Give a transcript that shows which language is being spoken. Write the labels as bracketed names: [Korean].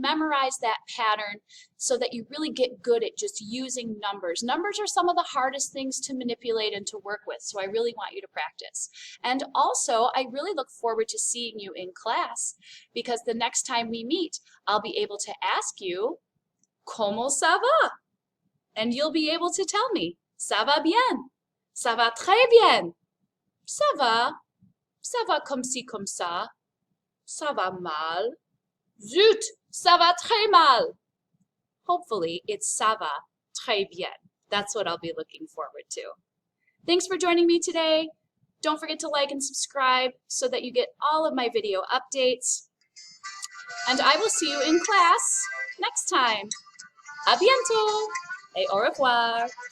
[English] Memorize that pattern so that you really get good at just using numbers. Numbers are some of the hardest things to manipulate and to work with, so I really want you to practice. And also, I really look forward to seeing you in class because the next time we meet, I'll be able to ask you, [French] "Comment ça va?" [English] And you'll be able to tell me, [French] "Ça va bien, ça va très bien, ça va comme ci comme ça, ça va mal, zut, ça va très mal." [English] Hopefully, it's [French] "ça va très bien." [English] That's what I'll be looking forward to. Thanks for joining me today. Don't forget to like and subscribe so that you get all of my video updates. And I will see you in class next time. [French] À bientôt et au revoir.